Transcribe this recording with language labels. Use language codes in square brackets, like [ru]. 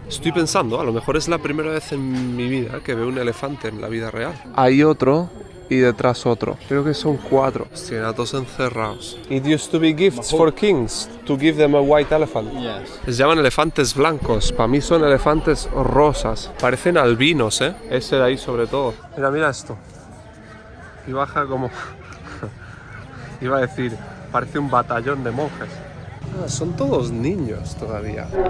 [es] Estoy pensando, a lo mejor es la primera vez en mi vida que veo un elefante en la vida real. Hay otro y detrás otro. Creo que son 4. Están todos encerrados. [en] It used to be gifts for kings, to give them a white elephant. Yes. [es] Les llaman elefantes blancos, para mí son elefantes rosas. Parecen albinos, ¿eh? Ese de ahí sobre todo. Mira esto. Y baja como... Iba a decir, parece un batallón de monjes. Ah, son todos niños todavía.